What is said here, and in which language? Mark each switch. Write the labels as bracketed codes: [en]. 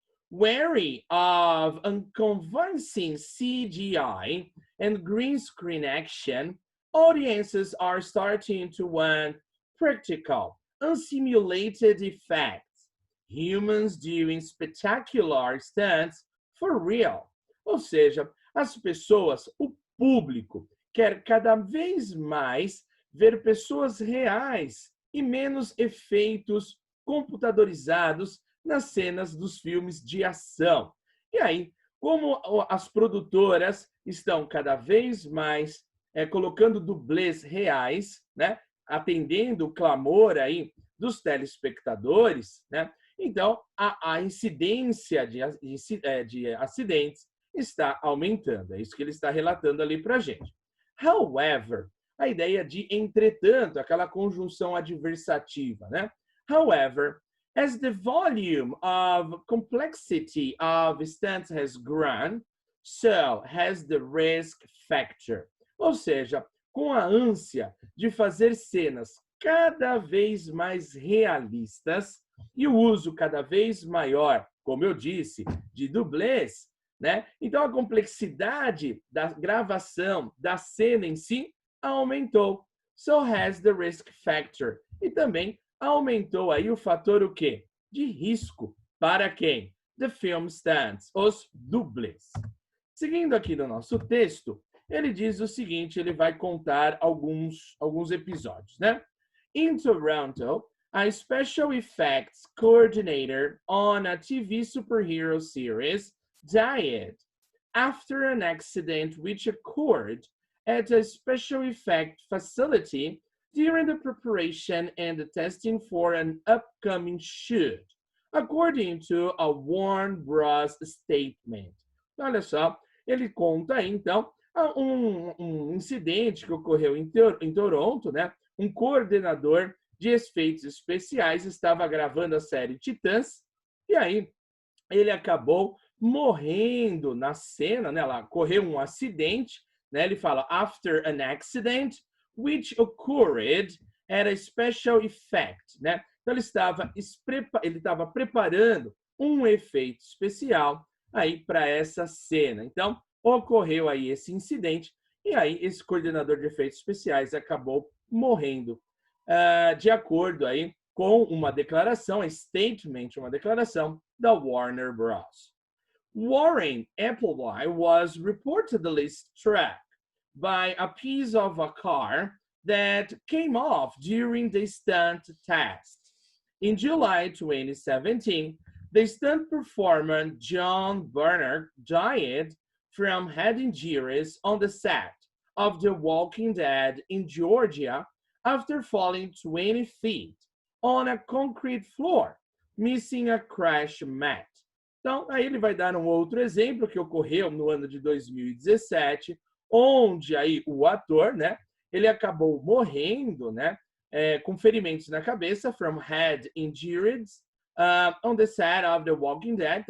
[en] Wary of unconvincing CGI and green screen action, audiences are starting to want practical, unsimulated effects, humans doing spectacular stunts for real. [pt] Ou seja, as pessoas, o público, quer cada vez mais ver pessoas reais e menos efeitos computadorizados nas cenas dos filmes de ação. E aí, como as produtoras estão cada vez mais colocando dublês reais, né, atendendo o clamor aí dos telespectadores, né, então a incidência de acidentes está aumentando. É isso que ele está relatando ali para a gente. However, a ideia de entretanto, aquela conjunção adversativa, né? [en] However, as the volume of complexity of stunts has grown, so has the risk factor. [pt] Ou seja, com a ânsia de fazer cenas cada vez mais realistas e o uso cada vez maior, como eu disse, de dublês, né? Então a complexidade da gravação da cena em si aumentou. [en] So has the risk factor. [pt] E também aumentou aí o fator o quê? De risco. Para quem? [en] The film stands, [pt] os dublês. Seguindo aqui no nosso texto, ele diz o seguinte, ele vai contar alguns episódios, né? [en] In Toronto, a special effects coordinator on a TV superhero series, died after an accident which occurred at a special effect facility during the preparation and the testing for an upcoming shoot, according to a Warner Bros. Statement. [pt] Olha só, ele conta aí, então, um incidente que ocorreu em Toronto, né? Um coordenador de efeitos especiais estava gravando a série Titãs, e aí ele acabou morrendo na cena, né? Lá ocorreu um acidente, né? Ele fala [en] after an accident which occurred at a special effect, [pt] né? Então ele estava preparando um efeito especial aí para essa cena. Então ocorreu aí esse incidente e aí esse coordenador de efeitos especiais acabou morrendo, de acordo aí com uma declaração, [en] a statement, [pt] uma declaração da Warner Bros. [en] Warren Appleby was reportedly struck by a piece of a car that came off during the stunt test. In July 2017, the stunt performer John Barner died from head injuries on the set of The Walking Dead in Georgia after falling 20 feet on a concrete floor, missing a crash mat. [pt] Então, aí ele vai dar um outro exemplo que ocorreu no ano de 2017, onde aí o ator, né, ele acabou morrendo, né, com ferimentos na cabeça, [en] from head injuries, on the set of The Walking Dead.